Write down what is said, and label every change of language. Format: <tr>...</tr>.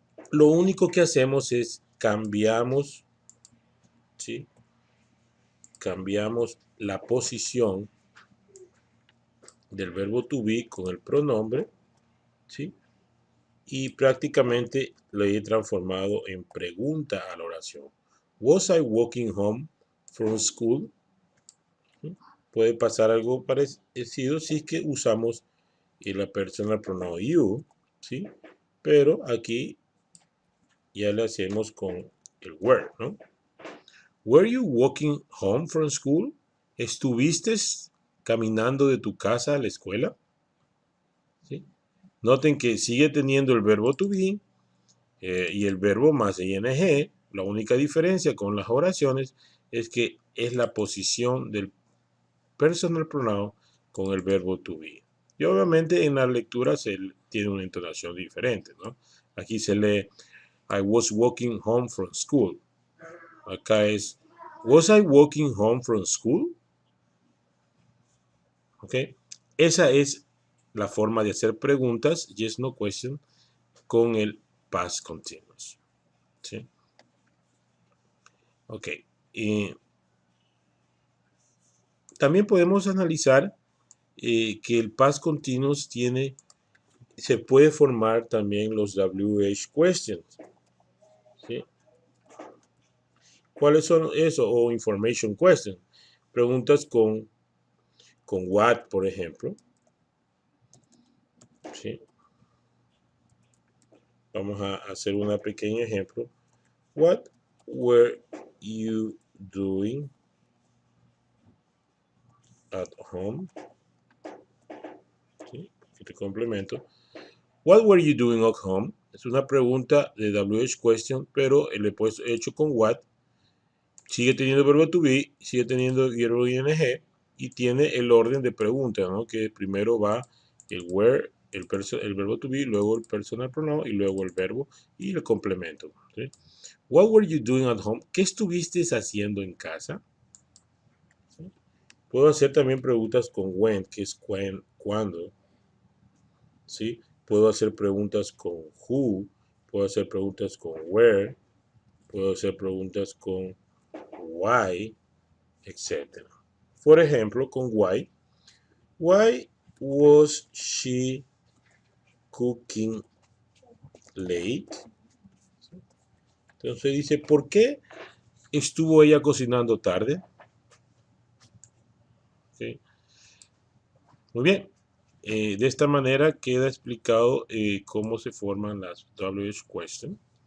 <es>Lo único que hacemos es cambiamos, ¿sí?, cambiamos la posición del verbo to be con el pronombre, ¿sí?, y prácticamente lo he transformado en pregunta a la oración.</es> <en>Was I walking home from school?</en> <es>¿Sí? Puede pasar algo parecido si es que usamos la personal pronoun you, ¿sí?, pero aquí ya le hacemos con el were, ¿no?</es> <en>Were you walking home from school?</en> <es>¿Estuviste caminando de tu casa a la escuela? ¿Sí? Noten que sigue teniendo el verbo to be y el verbo más ing. La única diferencia con las oraciones es que es la posición del personal pronoun con el verbo to be. Y obviamente en la lectura se tiene una entonación diferente, ¿no? Aquí se lee</es> <en>I was walking home from school.</en> <es>Acá es</es> <en>Was I walking home from school?</en> <es>¿Ok? Esa es la forma de hacer preguntas, yes, no question, con el past continuous. ¿Sí? Ok. También podemos analizar que el past continuous se puede formar también los WH questions. ¿Sí? ¿Cuáles son eso? O information questions. Preguntas con what, por ejemplo. ¿Sí? Vamos a hacer un pequeño ejemplo.</es> <en>What were you doing at home?</en> <es>¿Sí? Este complemento.</es> <en>What were you doing at home?</en> <es>Es una pregunta de WH question, pero le he hecho con what. Sigue teniendo verbo to be, sigue teniendo verbo ing y tiene el orden de pregunta, ¿no? Que primero va el where, el verbo to be, luego el personal pronoun y luego el verbo y el complemento. ¿Sí?</es> <en>What were you doing at home?</en> <es>¿Qué estuviste haciendo en casa? ¿Sí? Puedo hacer también preguntas con when, que es cuándo. ¿Sí? Puedo hacer preguntas con who, puedo hacer preguntas con where, puedo hacer preguntas con why, etc. Por ejemplo, con</es> <en>why was she cooking late?</en> <es>Entonces dice, ¿por qué estuvo ella cocinando tarde? ¿Okay? Muy bien. De esta manera queda explicado cómo se forman las WH questions.</es>